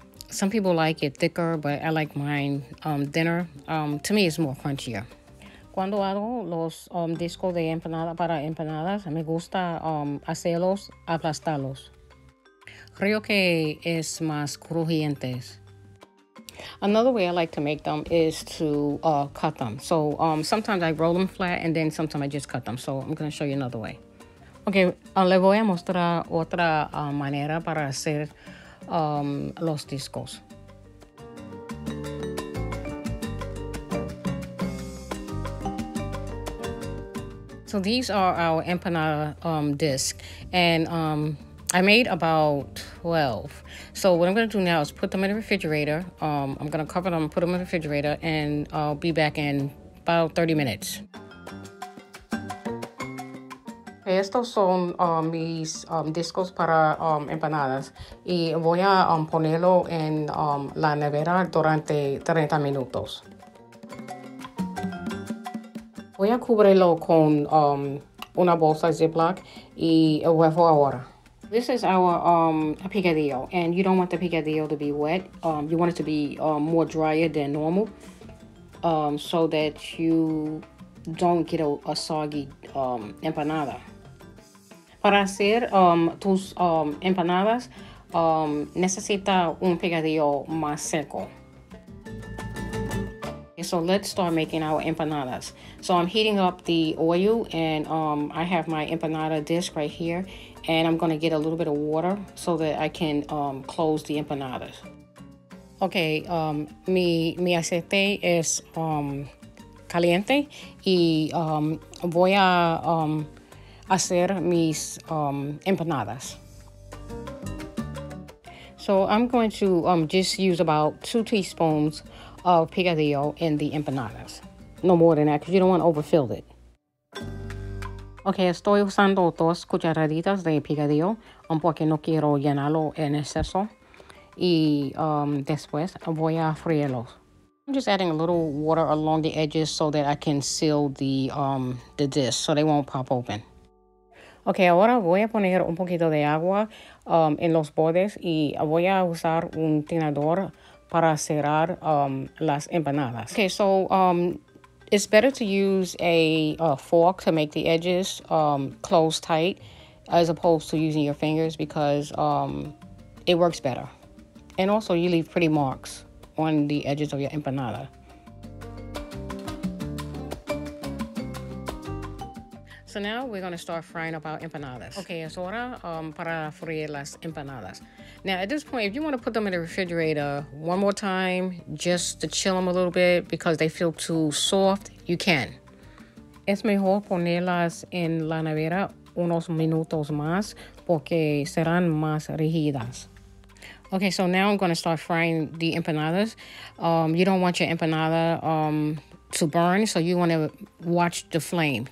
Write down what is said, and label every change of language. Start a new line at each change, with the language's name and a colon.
English: Some people like it thicker, but I like mine thinner. To me, it's more crunchier.
Spanish: Cuando hago los discos de empanada para empanadas, me gusta hacerlos, aplastarlos. Creo que es más crujientes.
English: Another way I like to make them is to cut them. So sometimes I roll them flat, and then sometimes I just cut them. So I'm going to show you another way. Okay, le voy a mostrar otra manera para hacer los discos. So these are our empanada discs, and I made about 12. So what I'm going to do now is put them in the refrigerator. I'm going to cover them, put them in the refrigerator, and I'll be back in about 30 minutes.
Spanish: Estos son mis discos para empanadas, y voy a ponerlo en la nevera durante 30 minutos. Voy a cubrirlo con una bolsa Ziploc y el huevo ahora.
English: This is our picadillo, and you don't want the picadillo to be wet. You want it to be more drier than normal, so that you don't get a soggy empanada.
Spanish: Para hacer tus empanadas, necesita un picadillo más seco.
English: So let's start making our empanadas. So I'm heating up the oil, and I have my empanada disc right here, and I'm going to get a little bit of water so that I can close the empanadas.
Spanish: Okay, mi aceite es caliente, y voy a hacer mis empanadas.
English: So I'm going to just use about 2 teaspoons of picadillo in the empanadas. No more than that, because you don't want to overfill it.
Spanish: Okay, estoy usando 2 cucharaditas de picadillo porque no quiero llenarlo en exceso. Y después voy a freírlos.
English: I'm just adding a little water along the edges so that I can seal the disc so they won't pop open.
Spanish: Ok, ahora voy a poner un poquito de agua en los bordes, y voy a usar un tenedor para cerrar las empanadas.
English: Okay, so it's better to use a fork to make the edges close tight as opposed to using your fingers, because it works better. And also you leave pretty marks on the edges of your empanada. So now we're going to start frying up our empanadas.
Spanish: Okay, es hora para freír las empanadas.
English: Now at this point, if you want to put them in the refrigerator one more time, just to chill them a little bit because they feel too soft, you can.
Spanish: Es mejor ponerlas en la nevera unos minutos más porque serán más rígidas.
English: Okay, so now I'm going to start frying the empanadas. You don't want your empanada to burn, so you want to watch the flame.